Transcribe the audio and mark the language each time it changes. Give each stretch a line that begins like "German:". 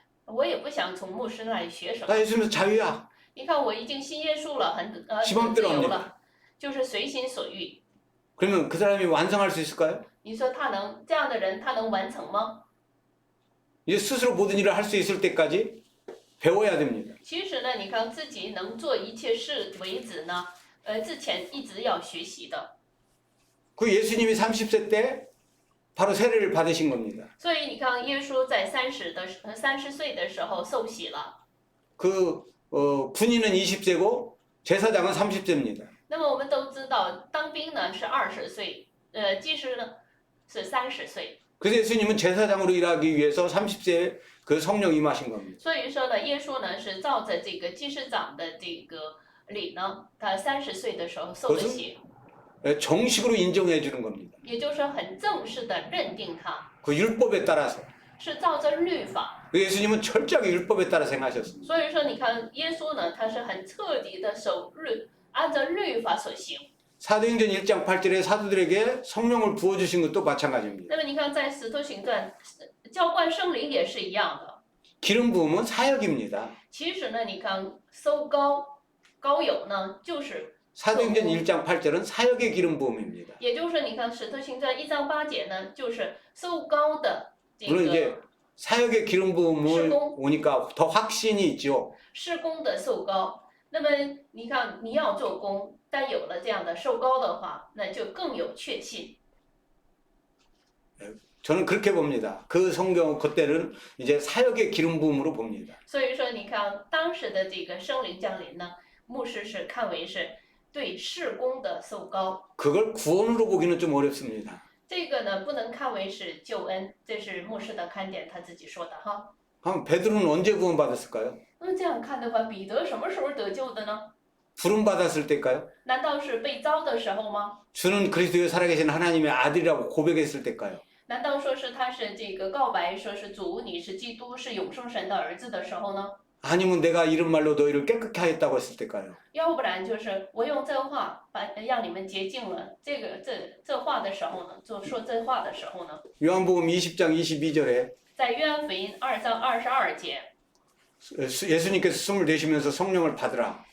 Chinese: 我也不想从牧师那里学什么。
Korean: 나 예수 믿어 자유야.
Chinese: 你看，我已经信耶稣了，很希望自由
Korean: 들어갑니다.
Chinese: 了，就是随心所欲。
Korean: 그러면 그 사람이 완성할 수 있을까요?
Chinese: 你说他能这样的人，他能完成吗？
Korean: 이제 스스로 모든 일을 할 수 있을 때까지 배워야 됩니다.
Chinese: 其实呢，你看自己能做一切事为止呢，之前一直要学习的。
Korean: 그 예수님이 30세 때 바로 세례를 받으신 겁니다.
Chinese: 所以你看，耶稣在30岁的时候受洗了。
Korean: 그 군인은 20세고 제사장은 30세입니다.
Chinese: 那么我们都知道，当兵呢是20岁，祭司呢是30岁。
Korean: 그래서 예수님은 제사장으로 일하기 위해서 30세에 그 성령 임하신 겁니다.
Chinese: 所以说呢，耶稣呢是照着这个祭司长的这个礼呢，他30岁的时候受的洗，
Korean: 정식으로 인정해 주는 겁니다.
Chinese: 也就是说很正式的认定他
Korean: 그 율법에 따라서.
Chinese: 是照着律法。
Korean: 예수님은 철저하게 율법에 따라 행하셨습니다.
Chinese: 所以说，你看耶稣呢，他是很彻底的按照律法所行。
Korean: 사도행전 1장 8절에 사도들에게 성령을 부어주신 것도 마찬가지입니다.
Chinese: 那么你看，在使徒行传，浇灌圣灵也是一样的。
Korean: 기름 부음은 사역입니다.
Chinese: 其实呢，你看收膏油呢，就是，
Korean: 사도행전 1장 8절은 사역의 기름 부음입니다.
Chinese: 也就是你看使徒行传1章8节呢，就是受膏的这
Korean: 물론 이제 사역의 기름 부음을 시공. 오니까 더 확신이 있죠.
Chinese: 施工的受膏。那么你看，你要做工，但有了这样的受膏的话，那就更有确信。
Korean: 저는 그렇게 봅니다. 그 성경 그때는 이제 사역의 기름 부음으로 봅니다.
Chinese: 所以说，你看当时的这个圣灵降临呢，牧师是看为是对事工的受膏，
Korean: 그걸 구원으로 보기는 좀 어렵습니다.
Chinese: 这个呢不能看为是救恩，这是牧师的看点，他自己说的哈。
Korean: 그럼 베드로는 언제 구원받았을까요?
Chinese: 那这样看的话，彼得什么时候得救的呢？
Korean: 부름 받았을 때일까요?
Chinese: 难道是被召的时候吗？
Korean: 주는 그리스도의 살아계신 하나님의 아들이라고 고백했을 때일까요?
Chinese: 难道说是他是这个告白，说是主你是基督，是永生神的儿子的时候呢？
Korean: 아니면 내가 이런 말로 너희를 깨끗게 하였다고 했을 때일까요?
Chinese: 要不然就是我用这话把让你们洁净了，这话的时候呢，就说这话的时候呢，
Korean: 요한복음 20장 22절에
Chinese: 在约翰福音2章22节，
Korean: 예수님께서 숨을 내쉬면서 성령을 받으라.